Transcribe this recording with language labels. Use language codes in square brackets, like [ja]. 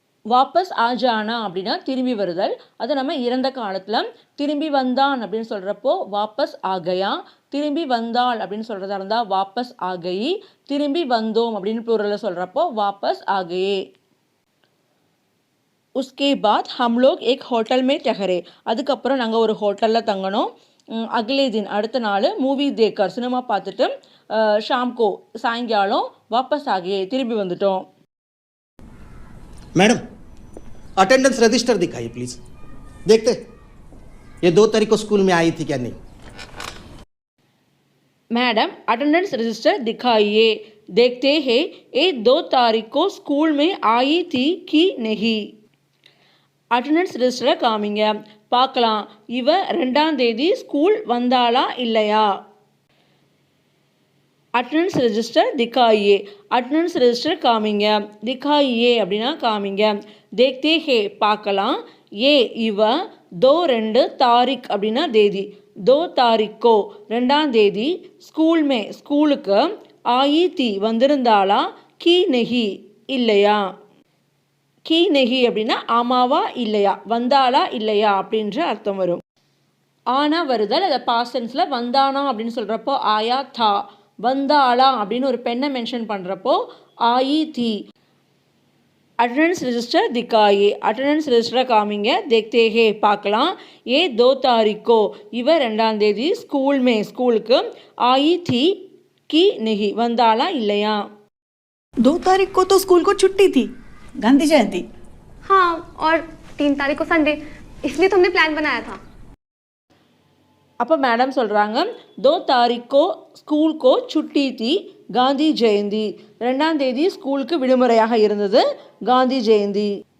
[hi] வாபஸ் ஆஜானா [ta] அப்படின்னா திரும்பி வருதல். அதை நம்ம இறந்த காலத்தில் திரும்பி வந்தான் அப்படின்னு சொல்கிறப்போ [hi] வாபஸ் ஆகையா, [ta] திரும்பி வந்தாள் அப்படின்னு சொல்கிறதா இருந்தால் [hi] வாபஸ் ஆகி, [ta] திரும்பி வந்தோம் அப்படின்னு ப்ளூரலில் சொல்கிறப்போ [hi] வாபஸ் ஆகையே. உஸ்கே பாத் ஹம் லோக் ஏக் ஹோட்டல் மே டஹரே. [ta] அதுக்கப்புறம் நாங்கள் ஒரு ஹோட்டலில் தங்கினோம். [hi] அகலே தின் [ta] அடுத்த நாள், [hi] மூவி தேக்கர் [ta] சினிமா பார்த்துட்டு, [hi] ஷாம்கோ [ta] சாயங்காலம், [hi] வாபஸ் ஆகியே [ta] திரும்பி வந்துட்டோம். [hi] मैडम अटेंडेंस रजिस्टर दिखाइए प्लीज. देखते ये 2 तारीख को स्कूल में आई थी क्या नहीं. मैडम अटेंडेंस रजिस्टर दिखाइए, देखते हैं ये 2 तारीख को स्कूल में आई थी कि नहीं. [ta] அட்டண்டன்ஸ் ரெஜிஸ்டரை காமிங்க, பார்க்கலாம் இவ 2ஆம் தேதி ஸ்கூல் வந்தாளா இல்லையா. [hi] அட்டண்டன்ஸ் ரெஜிஸ்டர் திக்காயே, [ta] அட்டண்டன்ஸ் ரெஜிஸ்டர் காமிங்க, [hi] திக்காயே [ta] அப்படின்னா காமிங்க, [hi] தேக்தே ஹே [ta] பார்க்கலாம், ஏ இவ, [hi] 2 தாரிக் [ta] அப்படின்னா தேதி, [hi] 2 தாரிக்கோ [ta] 2ஆம் தேதி, [hi] ஸ்கூல் மே [ta] ஸ்கூலுக்கு, [hi] ஆயி தி [ta] வந்திருந்தாளா, [hi] கி நெஹி [ta] இல்லையா. [hi] கி நெஹி [ta] அப்படின்னா ஆமாவா இல்லையா, வந்தாளா இல்லையா அப்படின்ற அர்த்தம் வரும். ஆனா வருதல், அதை பாஸ்டென்ஸில் வந்தானா அப்படின்னு சொல்கிறப்போ [hi] ஆயா தா, [ta] வந்தாளா அப்படின்னு ஒரு பெண்ணை மென்ஷன் பண்ணுறப்போ [hi] ஆயி தி. அட்டண்டன்ஸ் ரெஜிஸ்டர் திக்காயே, [ta] அட்டண்டன்ஸ் ரெஜிஸ்டரை காமிங்க, [hi] தேக்தே ஹே [ta] பார்க்கலாம், ஏ [hi] 2 தாரிக்கோ [ta] இவ 2ஆம் தேதி, [hi] ஸ்கூல் மே [ta] ஸ்கூலுக்கு, [hi] ஆயி தி கி நெஹி [ta] வந்தாளா இல்லையா. [hi] 2 तारीख को तो स्कूल को छुट्टी थी, गांधी जयंती. हाँ, और 3 तारीख को संडे, इसलिए तो हमने प्लान बनाया था. [ta] அப்போ மேடம் சொல்கிறாங்க, [hi] 2 தாரிக்கோ ஸ்கூலுக்கோ சுட்டி தி [ta] காந்தி ஜெயந்தி, 2ஆம் தேதி ஸ்கூலுக்கு விடுமுறையாக இருந்தது, காந்தி ஜெயந்தி.